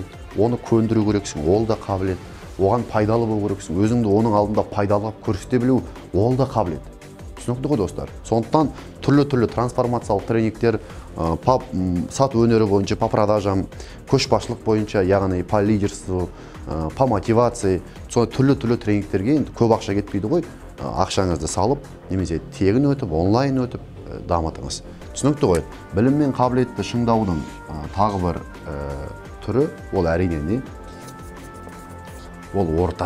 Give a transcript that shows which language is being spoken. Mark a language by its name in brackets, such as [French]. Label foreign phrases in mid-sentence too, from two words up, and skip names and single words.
[Kazakh] Оны көндіру керексің, ол да қабілет. Оған пайдалы болу керексің, өзіңді оның алдында пайдалап көрсете білу, ол да қабілет. Түсінікті ғой, достар? Сондықтан түрлі трансформациялық тренингтер, сат өнері бойынша, [Russian] по продажам, [Kazakh] көшбасшылық бойынша, яғни [Russian] по лидерству, по мотивации, [Kazakh] түрлі тренингтерге енді көп ақша кетпейді ғой. Ақшаңызды салып, немесе тегін өтіп, онлайн өтіп дамытыңыз. Түсінікті ғой? Білім мен қабілетті шыңдаудың тағы бір түрі, ол әрине не? Ол орта.